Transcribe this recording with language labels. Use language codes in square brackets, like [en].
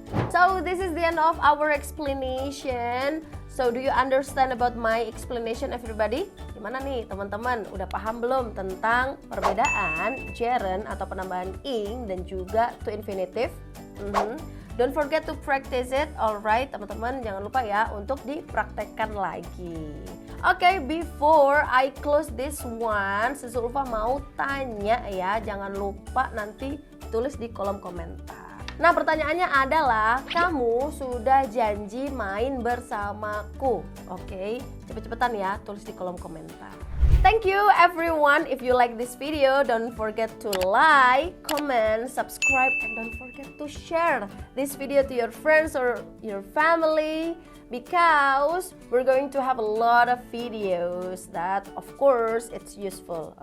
[en] So this is the end of our explanation. So do you understand about my explanation everybody? [id] Gimana nih teman-teman? Udah paham belum tentang perbedaan gerund atau penambahan ing dan juga to infinitive? [en] Don't forget to practice it, alright [id] teman-teman. Jangan lupa ya untuk dipraktekkan lagi. Oke, [en] before I close this one, [id] Ulfa mau tanya ya. Jangan lupa nanti tulis di kolom komentar. Nah, pertanyaannya adalah, kamu sudah janji main bersamaku? Oke, cepet-cepetan ya, tulis di kolom komentar. [en] Thank you everyone. If you like this video, don't forget to like, comment, subscribe, and don't forget to share this video to your friends or your family, because we're going to have a lot of videos that of course it's useful.